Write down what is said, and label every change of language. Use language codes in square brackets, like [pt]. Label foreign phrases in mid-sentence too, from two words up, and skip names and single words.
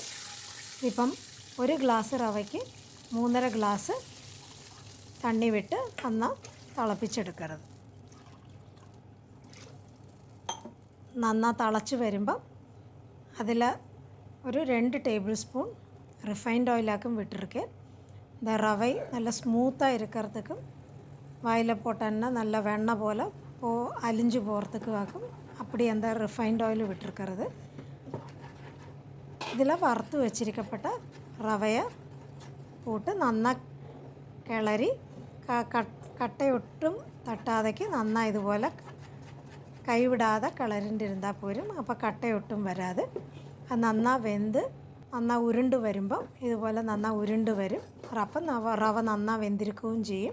[ml] ഇപ്പം 1 ഗ്ലാസ് റവയ്ക്ക് 3.5 ഗ്ലാസ് തണ്ണി വിട്ട് നന്നായി തിളപ്പിച്ചെടുക്കരുത്. നന്നായി തിളച്ച് വരുമ്പം അതിൽ ഒരു 2 ടേബിൾ സ്പൂൺ റിഫൈൻഡ് ഓയിലാക്കും വിട്ടിരിക്കേ. [ta] இந்த ரவை நல்ல ஸ்மூத்தாக இருக்கிறதுக்கும் வாயில் போட்டோன்னா நல்ல வெண்ணெய் போல் அலிஞ்சு போகிறதுக்கு ஆக்கும். அப்படி அந்த ரிஃபைன்ட் ஆயில் விட்டுருக்கிறது. இதில் வறுத்து வச்சிருக்கப்பட்ட ரவையை போட்டு [ml] നന്നായി കിളറി കട്ടയൊട്ടും തട്ടാതേക്ക് നന്നായി ഇതുപോലെ കൈവിടാതെ കിളറിണ്ടിരുന്നാൽ പോരും. അപ്പോൾ കട്ടയൊട്ടും വരാതെ അത് നന്നായി വെന്ത് നന്നായി ഉരുണ്ട് വരുമ്പം ഇതുപോലെ നന്നായി ഉരുണ്ട് വരും. അപ്പം റവ നന്നായി വെന്തിരിക്കുകയും ചെയ്യും.